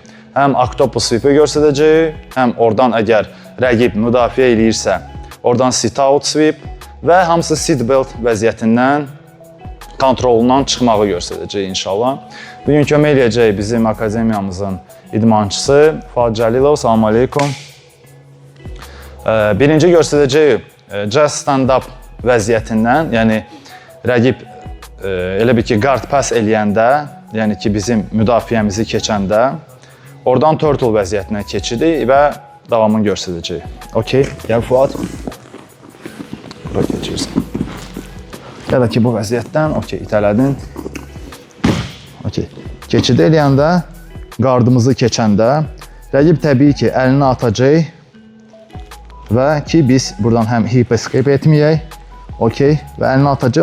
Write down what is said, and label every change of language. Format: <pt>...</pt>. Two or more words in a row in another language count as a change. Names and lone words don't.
<az>Həm</az> <en>Octopus Sweep-i</en> <az>göstərəcəyik, həm oradan əgər rəqib müdafiə eləyirsə, oradan</az> <en>Sit-out Sweep</en> <az>və hamısı Seatbelt vəziyyətindən kontrolundan çıxmağı göstərəcəyik inşallah. Bugün kömək eləyəcək bizim akademiyamızın idmançısı Fuad Cəlilov. Salam aleykum. Birinci göstərəcəyik</az> <en>just stand-up</en> <az>vəziyyətindən, yəni rəqib elə bir ki,</az> <en>guard pass</en> <az>eləyəndə, yəni ki, bizim müdafiəmizi keçəndə oradan turtle vəziyyətinə keçirik və davamını göstərəcəyik. Okey, gəl Fuad. Bura keçirsən. Ya da ki, bu vəziyyətdən, okey, itələdin. Okey, keçid eləyəndə, qardımızı keçəndə, rəqib təbii ki, əlini atacaq və ki, biz buradan həm</az> <en>hip escape</en> <az>etməyək, okey, və əlini atacaq.</az>